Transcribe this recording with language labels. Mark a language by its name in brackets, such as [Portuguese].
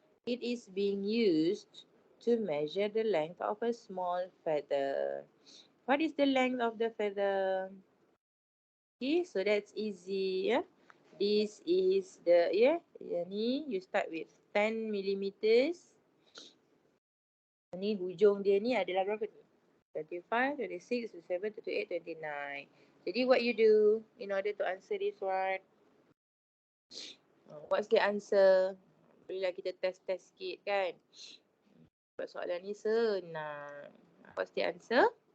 [English] It is being used to measure the length of a small feather. What is the length of the feather? Okay, so that's easy. Yeah? This is the, ni you start with 10 millimeters. [Malay] Ni hujung dia ni adalah berapa ni? [English] 25, 26, 27, 28, 29. Jadi what you do in order to answer this one? What's the answer? [Malay] Bolehlah kita test-test sikit kan? Sebab soalan ni senang. [English] What's the answer?